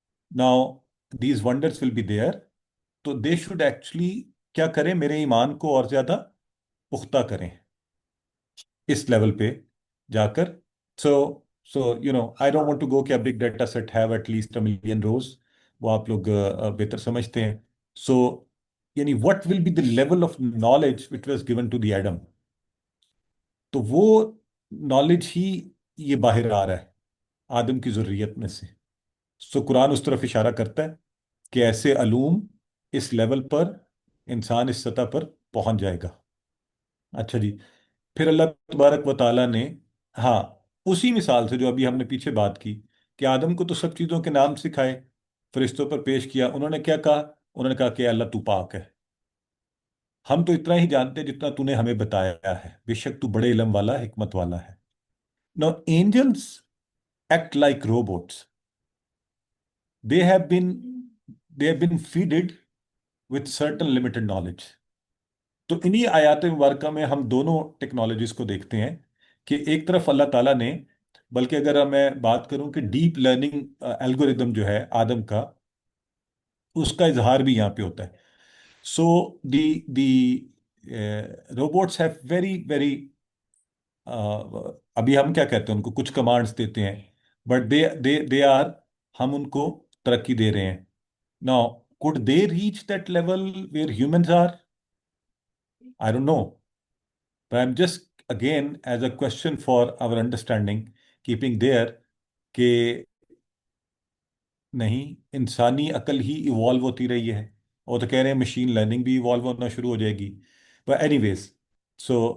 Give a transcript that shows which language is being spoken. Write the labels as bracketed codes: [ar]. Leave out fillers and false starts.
[en] Now these wonders will be there. [ur] تو they should actually کیا کریں، میرے ایمان کو اور زیادہ پختہ کریں اس لیول پہ جا کر. [en] So I don't want to go کہ big data set have at least 1 million rows. [ur] وہ آپ لوگ بہتر سمجھتے ہیں. [en] so [ur] یعنی [en] What will be the level of knowledge which was given to the Adam. [ur] تو وہ نالج ہی یہ باہر آ رہا ہے آدم کی ذریت میں سے. سو قرآن اس طرف اشارہ کرتا ہے کہ ایسے علوم اس لیول پر انسان اس سطح پر پہنچ جائے گا. اچھا جی. پھر اللہ تبارک و تعالیٰ نے، ہاں، اسی مثال سے جو ابھی ہم نے پیچھے بات کی کہ آدم کو تو سب چیزوں کے نام سکھائے، فرشتوں پر پیش کیا. انہوں نے کیا کہا؟ انہوں نے کہا کہ اللہ تو پاک ہے، ہم تو اتنا ہی جانتے ہیں جتنا تو نے ہمیں بتایا ہے، بے شک تو بڑے علم والا، حکمت والا ہے. [en] Now angels act like robots. They have been they have been feeded with certain limited knowledge. [ur] تو انہی آیات مبارکہ میں ہم دونوں ٹیکنالوجیز کو دیکھتے ہیں کہ ایک طرف اللہ تعالیٰ نے، بلکہ اگر میں بات کروں کہ ڈیپ لرننگ الگوریدم جو ہے آدم کا، اس کا اظہار بھی یہاں پہ ہوتا ہے. [en] so the the robots have very very, [ur] ابھی ہم کیا کہتے ہیں ان کو، کچھ کمانڈس دیتے ہیں [en] but they are, [ur] ہم ان کو ترقی دے رہے ہیں. [en] نا could they reach that level where humans are? I don't know. But I'm just again as a question for our understanding, keeping there [ur] کہ نہیں، انسانی عقل ہی ایوالو ہوتی رہی ہے. اور تو کہہ رہے ہیں مشین لرننگ بھی ایوالو ہونا شروع ہو جائے گی. [en] but anyways, so